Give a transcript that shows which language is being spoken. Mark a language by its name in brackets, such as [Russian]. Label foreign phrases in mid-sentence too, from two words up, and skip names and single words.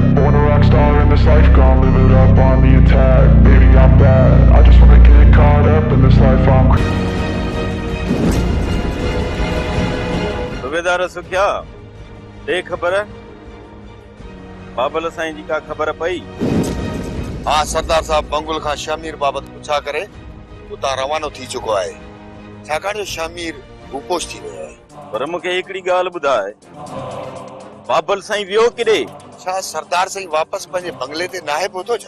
[English] Born a rock star in this life, gonna live it up on the attack. Baby, I'm bad, I just wanna get caught up in this life, I'm [Sindhi] सुबेदार सुखिया दे खबर बाबल साईं जी का खबर पई? हाँ सरदार साहब, बंगुल खां शमीर बाबत पुछा करे उतां रवानो थी चुको आहे। छाकाणि शमीर रूपोश थी वियो आहे। पर मूंखे हिकिड़ी ॻाल्हि ॿुधाए, बाबल साईं वियो किॾे? छा सरदार साईं वापस पंहिंजे बंगले ते नाहे पहुतो छा?